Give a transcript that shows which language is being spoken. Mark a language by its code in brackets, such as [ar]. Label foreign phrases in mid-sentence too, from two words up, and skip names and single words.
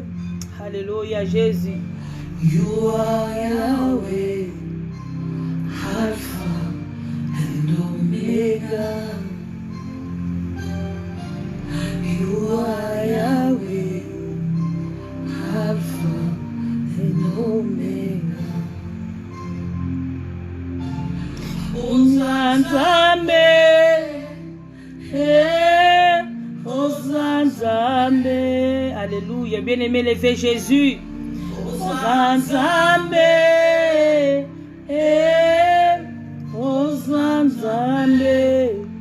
[fr] Alléluia, Jésus. [en] You are Yahweh. Alpha and Omega. You are Yahweh, Alpha and Omega. [ln] Ozanzambe, Ozanzambe. [fr] Alléluia, bien-aimé, levez Jésus. [ln] Ozanzambe, Ozanzambe.